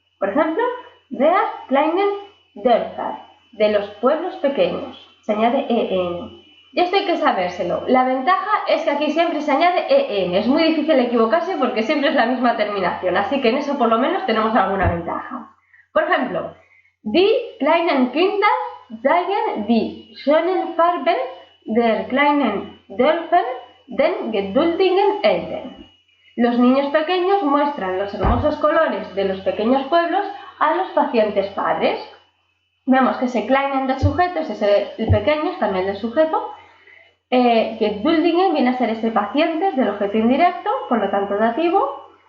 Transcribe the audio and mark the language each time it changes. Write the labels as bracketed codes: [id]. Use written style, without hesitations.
[es] Por ejemplo, [de] der kleinen Dörfer, [es] de los pueblos pequeños. Se añade en. Y esto hay que sabérselo. La ventaja es que aquí siempre se añade en. Es muy difícil equivocarse porque siempre es la misma terminación, así que en eso por lo menos tenemos alguna ventaja. Por ejemplo, [de] die kleinen Kinder zeigen die schönen Farben der kleinen Dörfer den geduldigen Eltern. [es] Los niños pequeños muestran los hermosos colores de los pequeños pueblos a los pacientes padres. Vemos que ese kleinen del sujeto es ese el pequeño, es también del sujeto. Geduldigen viene a ser ese pacientes del objeto indirecto, por lo tanto dativo.